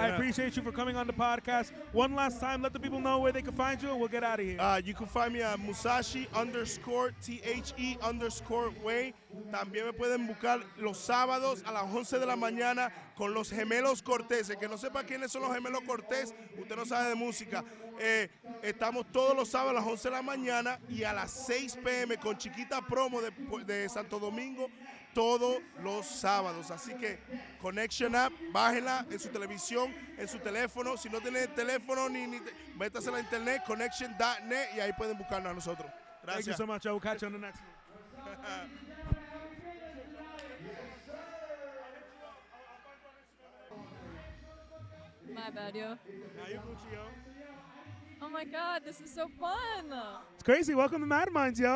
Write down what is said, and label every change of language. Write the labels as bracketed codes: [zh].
[en] I appreciate you for coming on the podcast. One last time, let the people know where they can find you and we'll get out of here. You can find me at Musashi_THE_way. [es] También me pueden buscar los sábados a las 11 de la mañana con los gemelos Cortés. El que no sepa quiénes son los gemelos Cortés, usted no sabe de música. Estamos todos los sábados a las 11 de la mañana y a las 6 p.m. con Chiquita Promo de Santo Domingo todos los sábados. Así que Connection App, bájela en su televisión, en su teléfono. Si no tiene teléfono, métase a la internet, connection.net, y ahí pueden buscarnos a nosotros. Gracias. [en] Thank you so much. I will catch you on the next one. My bad, yo. Ayoo Chill. Oh my God, this is so fun. It's crazy. Welcome to MadMinds, yo.